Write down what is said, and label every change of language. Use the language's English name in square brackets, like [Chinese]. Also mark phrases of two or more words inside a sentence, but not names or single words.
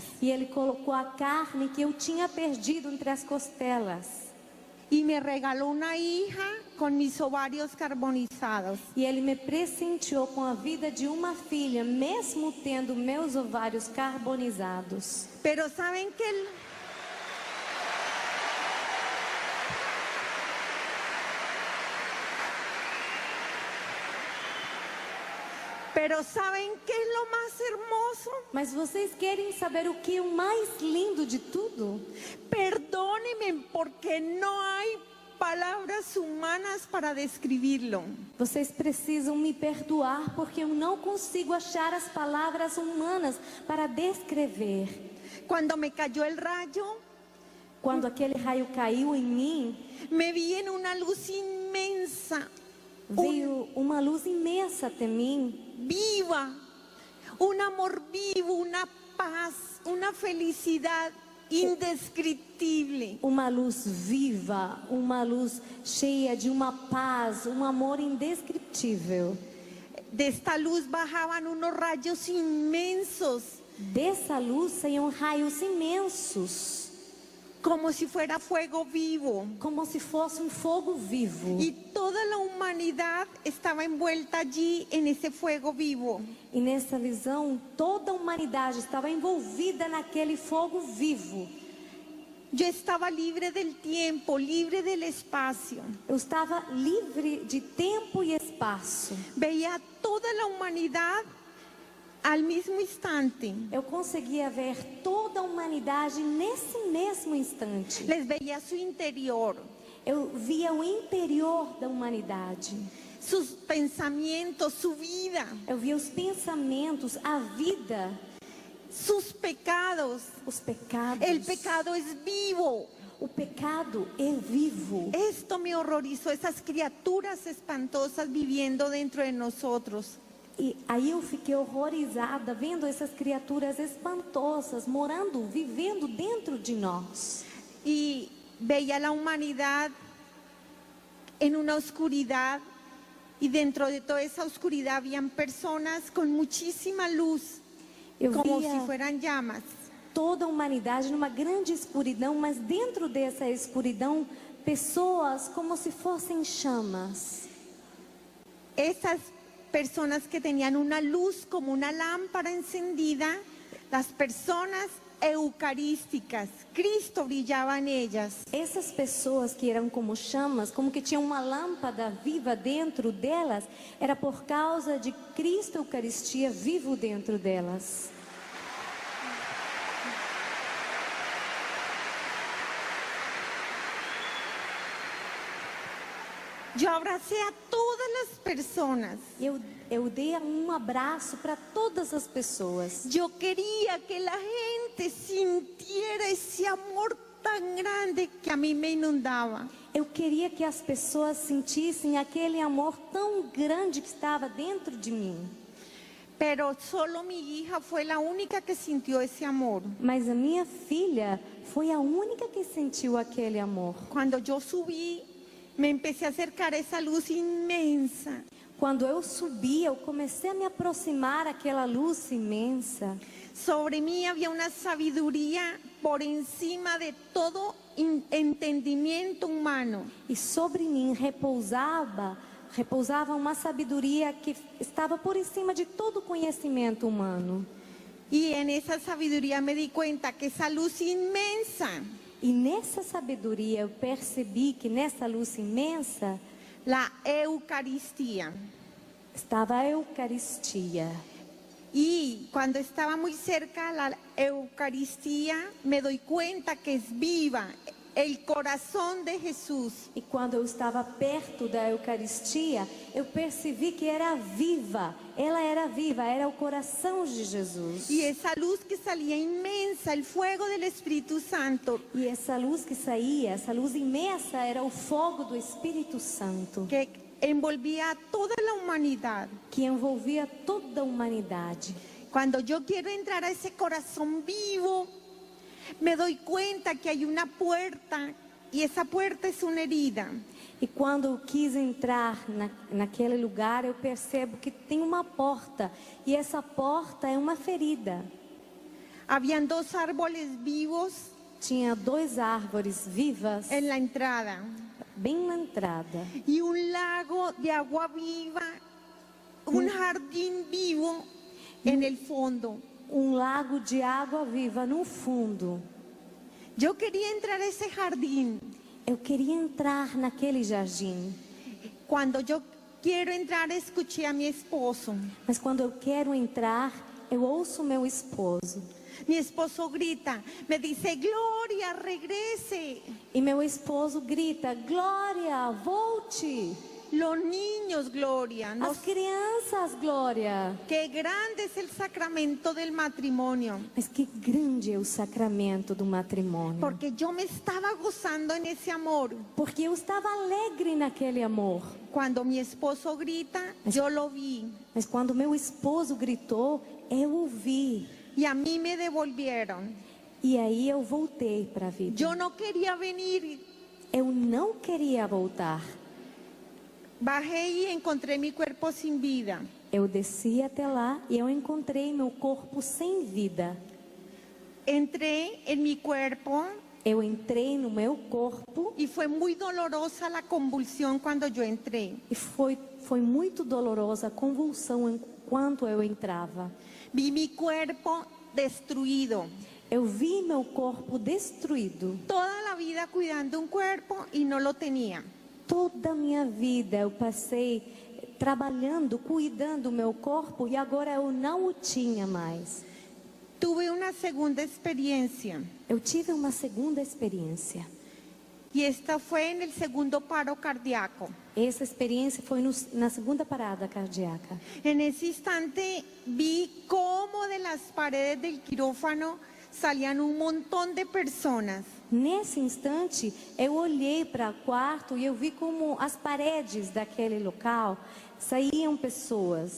[Portuguese] E Ele colocou a carne que eu tinha perdido entre as costelas. [Spanish] Y me regaló una hija con mis ovarios carbonizados. [Portuguese] E Ele me presenteou com a vida de uma filha, mesmo tendo meus ovários carbonizados. [Spanish] Pero saben que ¿saben qué es lo más hermoso? [Portuguese] Mas vocês querem saber o que é o mais lindo de tudo? [Spanish] Perdónenme porque no hay palabras humanas para describirlo. [Portuguese] Vocês precisam me perdoar porque eu não consigo achar as palavras humanas para descrever. [Spanish] Cuando me cayó el rayo, [Portuguese] Quando aquele raio caiu em mim, [Spanish] me vi en una luz inmensa, [Portuguese] veio uma luz imensa até mim, [Spanish] viva, un amor vivo, una paz, una felicidad indescriptible. [Portuguese] uma luz viva, uma luz cheia de uma paz, um amor indescritível. [Spanish] De esta luz bajaban unos rayos inmensos, [Portuguese] Dessa luz saíam raios imensos, [Spanish] como si fuera fuego vivo. [Portuguese] como se fosse um fogo vivo. [Spanish] Y toda la humanidad estaba envuelta allí en ese fuego vivo. [Portuguese] E nessa visão, toda a humanidade estava envolvida naquele fogo vivo. [Spanish] Yo estaba libre del tiempo, libre del espacio. [Portuguese] Eu estava livre de tempo e espaço. [Spanish] Veía toda la humanidad al mismo instante. [Portuguese] Eu conseguia ver toda a humanidade nesse mesmo instante. [Spanish] Les veía su interior, [Portuguese] Eu via o interior da humanidade. [Spanish] sus pensamientos, su vida, [Portuguese] Eu via os pensamentos, a vida, [Spanish] sus pecados. [Portuguese] os pecados. [Spanish] El pecado es vivo. [Portuguese] O pecado é vivo. [Spanish] Esto me horrorizó, esas criaturas espantosas viviendo dentro de nosotros. [Portuguese] E aí eu fiquei horrorizada vendo essas criaturas espantosas morando, vivendo dentro de nós. [Spanish] Y veía la humanidad en una oscuridad, y dentro de toda esa oscuridad habían personas con muchísima luz, [Portuguese] Eu como via [Spanish] si fueran llamas. [Portuguese] toda a humanidade numa grande escuridão, mas dentro dessa escuridão, pessoas como se fossem chamas. [Spanish] Esas personas que tenían una luz como una lámpara encendida, las personas eucarísticas, Cristo brillaba en ellas. [Portuguese] Essas pessoas que eram como chamas, como que tinham uma lâmpada viva dentro delas, era por causa de Cristo Eucaristia vivo dentro delas. [Spanish] Yo abracé a todas las personas. [Portuguese] Eu dei um abraço para todas as pessoas. [Spanish] Yo quería que la gente sintiera ese amor tan grande que a mí me inundaba. [Portuguese] Eu queria que as pessoas sentissem aquele amor tão grande que estava dentro de mim. [Spanish] Pero solo mi hija fue la única que sintió ese amor. [Portuguese] Mas a minha filha foi a única que sentiu aquele amor. [Spanish] Cuando yo subí, me empecé a acercar a esa luz inmensa. [Portuguese] Quando eu subi, eu comecei a me aproximar daquela luz imensa. [Spanish] Sobre mí había una sabiduría por encima de todo entendimiento humano. [Portuguese] E sobre mim repousava uma sabedoria que estava por cima de todo conhecimento humano. [Spanish] Y en esa sabiduría me di cuenta que esa luz inmensa, [Portuguese] E nessa sabedoria eu percebi que nessa luz imensa [Spanish] la Eucaristía. [Portuguese] estava a Eucaristia. [Spanish] Y cuando estaba muy cerca a la Eucaristía, me doy cuenta que es viva, el corazón de Jesús. [Portuguese] E quando eu estava perto da Eucaristia, eu percebi que era viva. Ela era viva, era o coração de Jesus. [Spanish] Y esa luz que salía inmensa, el fuego del Espíritu Santo, [Portuguese] E essa luz que saía, essa luz imensa, era o fogo do Espírito Santo, [Spanish] que envolvía a toda la humanidad. [Portuguese] que envolvia toda a humanidade. [Spanish] Cuando yo quiero entrar a ese corazón vivo, me doy cuenta que hay una puerta y esa puerta es una herida. [Portuguese] E quando eu quis entrar naquele lugar, eu percebo que tem uma porta. E essa porta é uma ferida. [Spanish] Habían dos árboles vivos [Portuguese] Tinha 2 árvores vivas [Spanish] en la entrada [Portuguese] bem na entrada. [Spanish] y un lago de agua viva, un jardín vivo en el fondo. [Portuguese] Lago de água viva no fundo. [Spanish] Yo quería entrar a ese jardín. [Portuguese] Eu queria entrar naquele jardim. [Spanish] Cuando yo quiero entrar, escuché a mi esposo. [Portuguese] Mas quando eu quero entrar, eu ouço meu esposo. [Spanish] Mi esposo grita, me dice, Gloria, regrese. [Portuguese] E meu esposo grita: Glória, volte. [Spanish] Los niños, Gloria, [Portuguese] As crianças, Glória. [Spanish] qué grande es el sacramento del matrimonio. [Portuguese] Mas que grande é o sacramento do matrimônio. [Spanish] Porque yo me estaba gozando en ese amor. [Portuguese] Porque eu estava alegre naquele amor. [Spanish] Cuando mi esposo grita, yo lo vi. [Portuguese] Mas quando meu esposo gritou, eu ouvi. [Spanish] Y a mí me devolvieron. [Portuguese] E aí eu voltei para a vida. [Spanish] Yo no quería venir. [Portuguese] Eu não queria voltar. [Spanish] Bajé y encontré mi cuerpo sin vida. [Portuguese] Eu desci até lá e eu encontrei meu corpo sem vida. [Spanish] Entré en mi cuerpo [Portuguese] Eu entrei no meu corpo [Spanish] y fue muy dolorosa la convulsión cuando yo entré. [Portuguese] e foi muito dolorosa a convulsão enquanto eu entrava. [Spanish] Vi mi cuerpo destruido. [Portuguese] Eu vi meu corpo destruído. [Spanish] Toda la vida cuidando un cuerpo y no lo tenía. [Portuguese] Toda a minha vida eu passei trabalhando, cuidando do meu corpo e agora eu não o tinha mais. [Spanish] Tuve una segunda experiencia [Portuguese] Eu tive uma segunda experiência. [Spanish] y esta fue en el segundo paro cardíaco. [Portuguese] Essa experiência foi na segunda parada cardíaca. [Spanish] En ese instante vi cómo de las paredes del quirófano salían un montón de personas. [Portuguese] Nesse instante, eu olhei para o quarto e eu vi como as paredes daquele local saíam pessoas